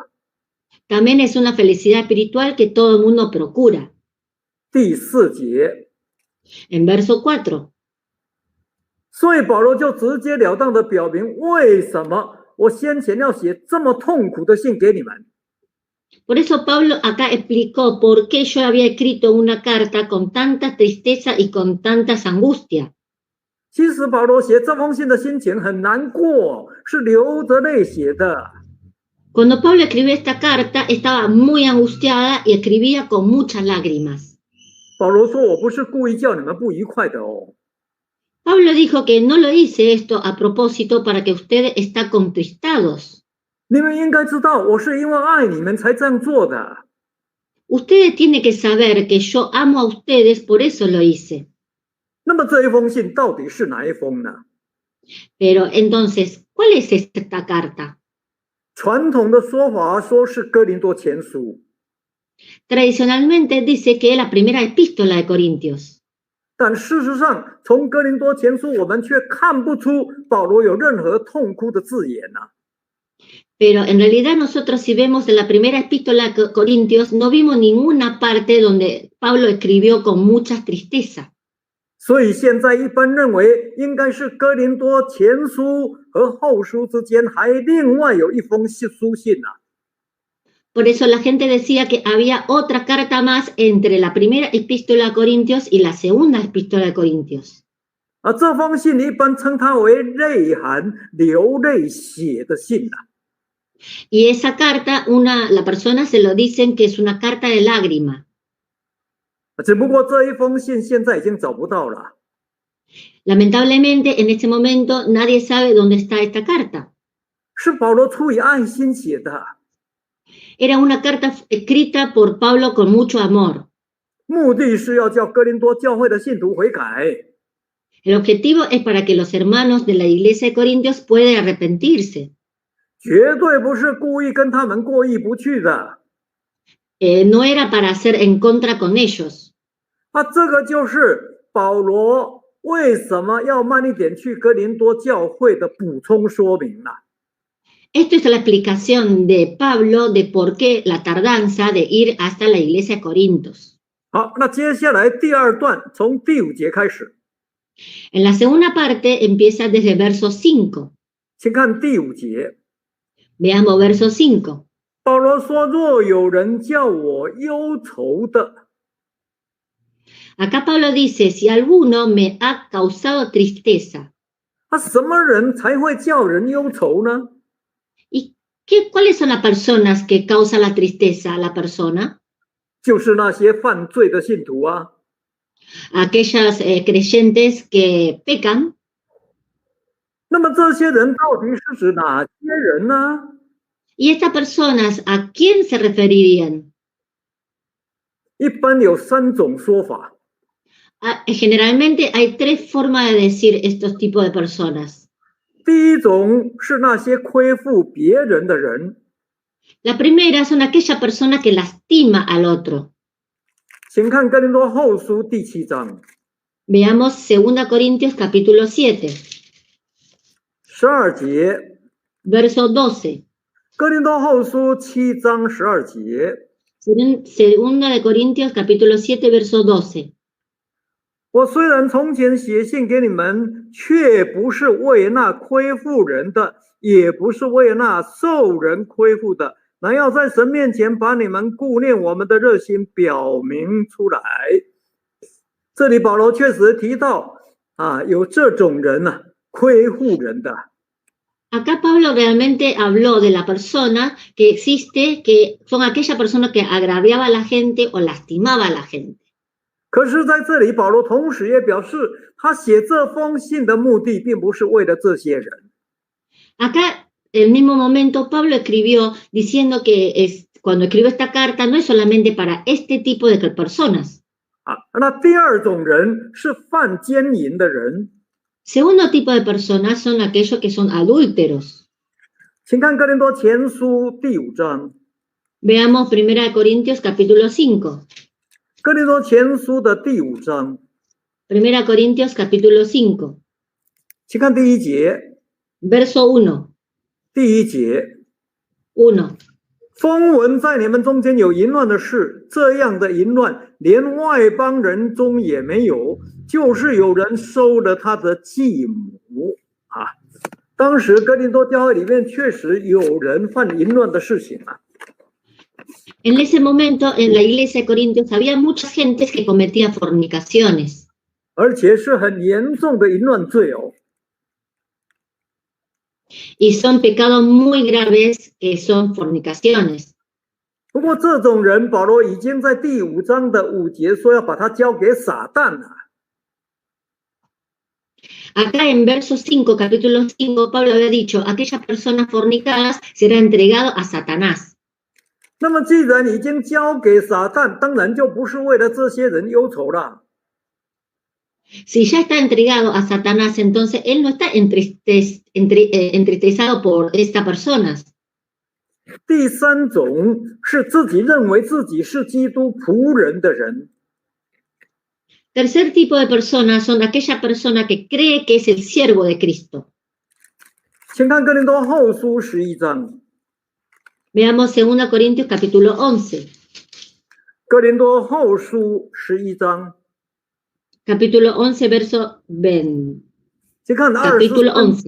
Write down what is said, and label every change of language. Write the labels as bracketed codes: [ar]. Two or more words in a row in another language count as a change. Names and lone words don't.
[es] También es una felicidad espiritual que todo el mundo procura. [zh] 第四节， [es] En verso 4. [zh] 所以保罗就直截了当的表明，为什么我先前要写这么痛苦的信给你们。 [es] Por eso Pablo acá explicó por qué yo había escrito una carta con tanta tristeza y con tantas angustias. [zh] 其实保罗写这封信的心情很难过，是流着泪写的。 [es] Cuando Pablo escribió esta carta, estaba muy angustiada y escribía con muchas lágrimas. [zh] 保罗说：“我不是故意叫你们不愉快的哦。” [es] Pablo dijo que no lo hice esto a propósito para que ustedes estén contristados. [zh] 你们应该知道，我是因为爱你们才这样做的。 [es] Ustedes tienen que saber que yo amo a ustedes, por eso lo hice. [zh] 那么这一封信到底是哪一封呢？ [es] Pero entonces, ¿cuál es esta carta? [zh] 传统的说法说是哥林多前书， [es] Tradicionalmente dice que es la primera epístola de Corintios. [zh] 但事实上，从哥林多前书我们却看不出保罗有任何痛哭的字眼啊。 [es] Pero en realidad nosotros si vemos en la primera epístola de Corintios, no vimos ninguna parte donde Pablo escribió con mucha tristeza. [zh] 所以现在一般认为，应该是哥林多前书和后书之间还另外有一封书信啊。 [es] Por eso la gente decía que había otra carta más entre la primera epístola a Corintios y la segunda epístola de Corintios. [zh] 这封信一般称它为泪含、流泪写的信啊。 [es] Y esa carta, la persona se lo dicen que es una carta de lágrima. [zh] 只不过这一封信现在已经找不到了。 [es] Lamentablemente, en este momento nadie sabe dónde está esta carta. [zh] 是保罗出于爱心写的。 [es] Era una carta escrita por Pablo con mucho amor. [zh] 目的是要叫哥林多教会的信徒悔改。 [es] El objetivo es para que los hermanos de la iglesia de Corintios puedan arrepentirse. [zh] 绝对不是故意跟他们过意不去的。 [es] No era para hacer en contra con ellos. [zh] 这个就是保罗为什么要慢一点去哥林多教会的补充说明了。 [es] Esto es la explicación de Pablo de por qué la tardanza de ir hasta la iglesia de Corintios. [zh] 好，那接下来第二段从第5节开始。 [es] En la segunda parte empieza desde verso 5. [zh] 请看第5节。 [es] Veamos verso 5. [zh] 保罗说：“若有人叫我忧愁的。” [es] Acá Pablo dice, si alguno me ha causado tristeza. [zh] 什么人才会叫人忧愁呢？ [es] ¿Y cuáles son las personas que causan la tristeza a la persona? [zh] 就是那些犯罪的信徒啊。 [es] Aquellas creyentes que pecan. [zh] 那么这些人到底是指哪些人呢？ [es] ¿Y estas personas a quién se referirían? [zh] 一般有3种说法。 [es] Generalmente hay 3 formas de decir estos tipos de personas. [zh] 第一种是那些亏负别人的人。 [es] La primera son aquella persona que lastima al otro. [zh] 请看哥林多后书第7章。 [es] Veamos 2 Corintios capítulo 7. [zh] 12 节。 [es] Verso 12. [zh] 哥林多后书7章12节。 [es] 2 de Corintios capítulo 7 verso 12. [zh] 我虽然从前写信给你们，却不是为那亏负人的，也不是为那受人亏负的，乃要在神面前把你们顾念我们的热心表明出来。这里保罗确实提到有这种人亏负人的。 [es] Acá Pablo realmente habló de la persona que existe, que son aquella persona que agraviaba a la gente o lastimaba a la gente. [zh] 可是在这里保罗同时也表示，他写这封信的目的并不是为了这些人。 [es] Acá, en el mismo momento, Pablo escribió diciendo que cuando escribió esta carta no es solamente para este tipo de personas. [zh] 那第二种人是犯奸淫的人。 [es] Segundo tipo de personas son aquellos que son adúlteros. [zh] 请看哥林多前书第5章。 [es] Veamos 1 Corintios capítulo 5. [zh] 哥林多前书的第5章。 [es] 1 Corintios capítulo 5. [zh] 请看第1节。 [es] Verso 1. [zh] 第1节。 [es] 1. [zh] 风闻在你们中间有淫乱的事，这样的淫乱连外邦人中也没有，就是有人收了他的继母。当时哥林多教会里面确实有人犯淫乱的事情。 [es] En ese momento, en la iglesia de Corintios, había mucha gente que cometía fornicaciones. [zh] 而且是很严重的淫乱罪哦。 [es] Y son pecados muy graves que son fornicaciones. [zh] 不过这种人，保罗已经在第5章的5节说要把他交给撒旦了。 [es] Acá en verso 5, capítulo 5, Pablo había dicho, aquellas personas fornicadas serán entregadas a Satanás. [zh] 那么既然已经交给撒旦，当然就不是为了这些人忧愁了。 [es] Si ya está entregado a Satanás, entonces él no está entristecido por estas personas. [zh] 第3种是自己认为自己是基督仆人的人。 [es] Tercer tipo de personas son aquella persona que cree que es el siervo de Cristo. [zh] 请看哥林多后书11章。 [es] Veamos 2 Corintios capítulo 11. [zh] 哥林多后书11章。 [es] Capítulo 11, verso 20. [zh] 请看 [es] Capítulo 11.